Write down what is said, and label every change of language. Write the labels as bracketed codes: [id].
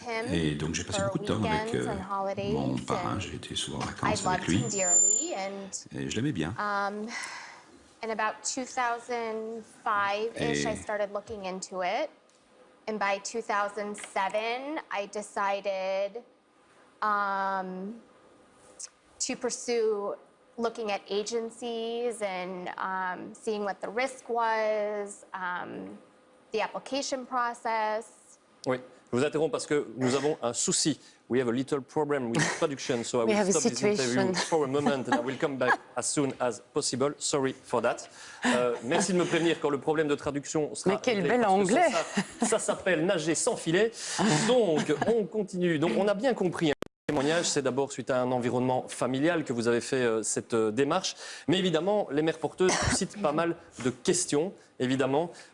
[fr] Et donc j'ai passé beaucoup de temps avec mon parrain, j'ai été souvent en vacances avec lui. Et je l'aimais bien. [en] In about 2005-ish, I started looking into it. And by 2007, I decided to pursue looking at agencies and seeing what the risk was, the application process. [fr] Oui, je vous interromps parce que nous avons un souci. [en] We have a little problem with traduction, so I will stop this interview for a moment and I will come back as soon as possible. Sorry for that. [fr] Merci de me prévenir quand le problème de traduction sera... Mais quel bel anglais! Ça s'appelle nager sans filet. Donc, on continue. Donc, on a bien compris. Le témoignage, c'est d'abord suite à un environnement familial que vous avez fait cette démarche. Mais évidemment, les mères porteuses citent pas mal de questions, évidemment.